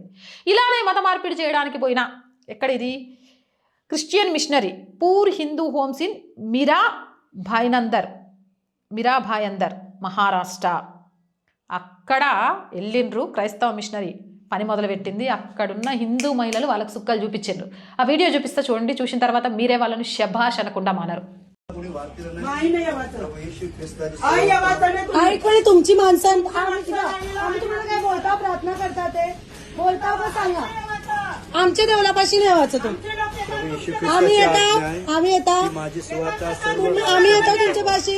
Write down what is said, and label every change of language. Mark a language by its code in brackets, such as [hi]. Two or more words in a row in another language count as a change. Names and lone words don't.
[te] ఇలానే మత మార్పిడి చేయడానికి పోయినా ఎక్కడిది [en] Christian missionary poor Hindu homes in [te] మీరా భాయందర్ మహారాష్ట్ర. అక్కడ వెళ్ళిండ్రు క్రైస్తవ మిషనరీ పని మొదలుపెట్టింది. అక్కడున్న హిందూ మహిళలు వాళ్ళకు సుక్కలు చూపించారు. ఆ వీడియో చూపిస్తా చూడండి. చూసిన తర్వాత మీరే వాళ్ళను శభాష్ అనకుండా మానరు. [mr] तुमची माणसं बोलता प्रार्थना करतात बोलता का सांगा आमच्या देवळापाशी नाही वाचत आम्ही येतो तुमच्या पाशी